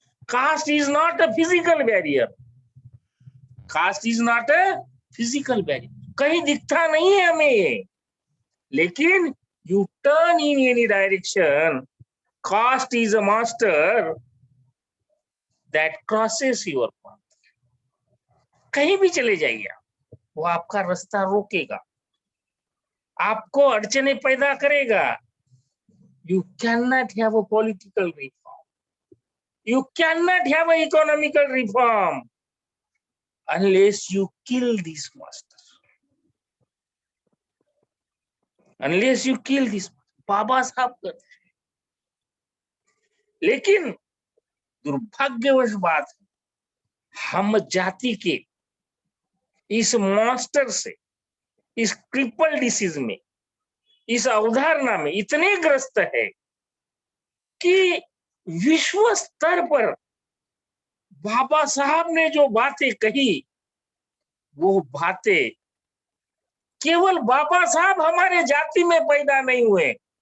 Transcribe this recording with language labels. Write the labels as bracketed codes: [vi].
[en] caste is not a physical barrier, caste is not a physical barrier, [hi] कहीं दिखता नहीं है हमें, लेकिन [en] You turn in any direction, caste is a master that crosses your path. [hi] कहीं भी चले जाइए वो आपका रास्ता रोकेगा, आपको अड़चने पैदा करेगा। [en] You cannot have a political reform. You cannot have an economical reform unless you kill these masters. Unless you kill these [hi] बाबा साहब करते हैं। लेकिन दुर्भाग्यवश बात है, हम जाति के इस मॉन्स्टर से, इस ट्रिपल डिसीज में, इस अवधारणा में इतने ग्रस्त है कि विश्व स्तर पर बाबा साहब ने जो बातें कही वो बातें केवल बाबा साहब हमारे जाति में पैदा नहीं हुए।